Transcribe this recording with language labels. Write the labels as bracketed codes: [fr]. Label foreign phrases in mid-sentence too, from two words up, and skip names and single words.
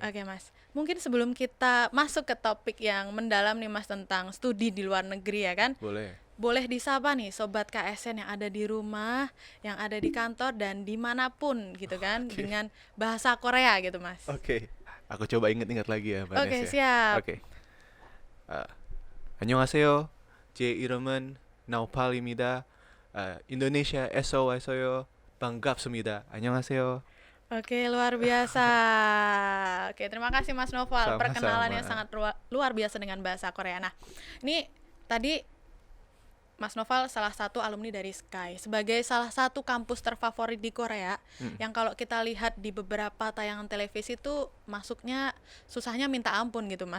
[id] Oke Mas, mungkin sebelum kita masuk ke topik yang mendalam nih Mas tentang studi di luar negeri ya kan, Boleh. boleh disapa nih Sobat KSN yang ada di rumah, yang ada di kantor dan dimanapun gitu kan, Oke. dengan bahasa Korea gitu Mas. Oke. Aku coba inget-inget lagi ya, Mbak Nes Oke ya. siap. Oke. [ko] 아, 안녕하세요. 제 이름은 나우팔입니다. 인도네시아 에서 와서요. 반갑습니다. 안녕하세요. [id] Oke, luar biasa. Oke, terima kasih Mas Noval. Perkenalannya Sama-sama. sangat luar biasa dengan bahasa Korea. Nah, ini tadi Mas Noval salah satu alumni dari SKY. Sebagai salah satu kampus terfavorit di Korea, Mm, yang kalau kita lihat di beberapa tayangan televisi itu masuknya susahnya minta ampun gitu, Mas.